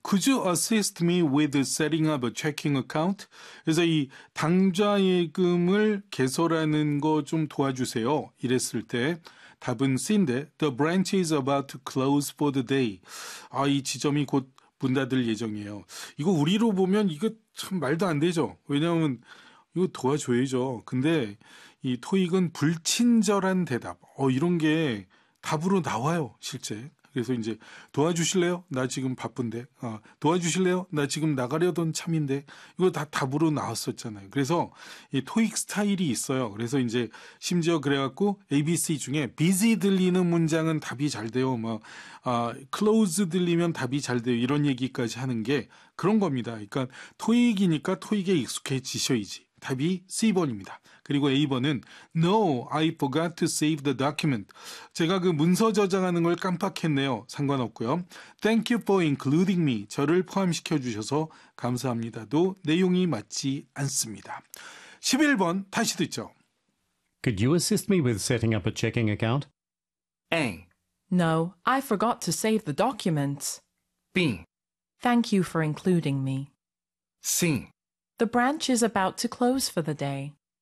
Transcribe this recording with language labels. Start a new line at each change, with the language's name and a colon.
English: Could you assist me with setting up a checking account?
Korean: 그래서 이 당좌예금을 개설하는 거 좀 도와주세요. 이랬을 때 답은 C인데
English: The branch is about to close for the day.
Korean: 아, 이 지점이 곧 문 닫을 예정이에요. 이거 우리로 보면 이거 참 말도 안 되죠. 왜냐하면 이거 도와줘야죠. 근데 이 토익은 불친절한 대답. 이런 게 답으로 나와요, 실제. 그래서 이제 도와주실래요? 나 지금 바쁜데. 도와주실래요? 나 지금 나가려던 참인데. 이거 다 답으로 나왔었잖아요. 그래서 이 토익 스타일이 있어요. 그래서 이제 심지어 그래갖고 ABC 중에 busy 들리는 문장은 답이 잘 돼요. 막 close 들리면 답이 잘 돼요. 이런 얘기까지 하는 게 그런 겁니다. 그러니까 토익이니까 토익에 익숙해지셔야지. 답이 C번입니다. 그리고 A번은
English: No, I forgot to save the document.
Korean: 제가 그 문서 저장하는 걸 깜빡했네요. 상관없고요.
English: Thank you for including me.
Korean: 저를 포함시켜주셔서 감사합니다도 내용이 맞지 않습니다. 11번 다시 듣죠.
English: Could you assist me with setting up a checking account? A. No, I forgot to save the document. B. Thank you for including me. Sim. The branch is about to close for the day.